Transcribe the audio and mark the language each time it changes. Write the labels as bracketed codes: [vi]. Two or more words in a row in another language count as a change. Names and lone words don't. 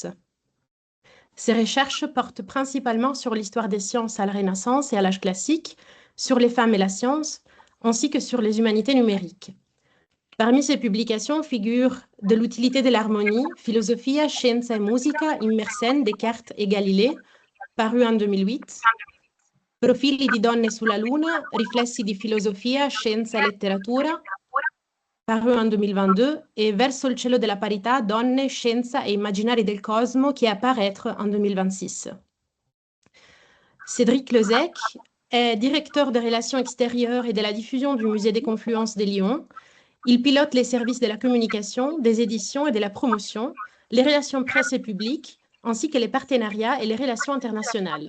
[fr] Ses recherches portent principalement sur l'histoire des sciences à la Renaissance et à l'âge classique, sur les femmes et la science, ainsi que sur les humanités numériques. Parmi ses publications figurent De l'utilité de l'harmonie, Philosophia, Scienza e Musica in Mersenne, Descartes et Galilée, paru en 2008, Profili di donne sulla Luna, Riflessi di filosofia, scienza e letteratura, paru en 2022, et Verso il cielo della parità, donne, scienza e immaginari del cosmo, qui est à paraître en 2026. Cédric Lezec est directeur des relations extérieures et de la diffusion du Musée des Confluences de Lyon. Il pilote les services de la communication, des éditions et de la promotion, les relations presse et publiques, ainsi que les partenariats et les relations internationales.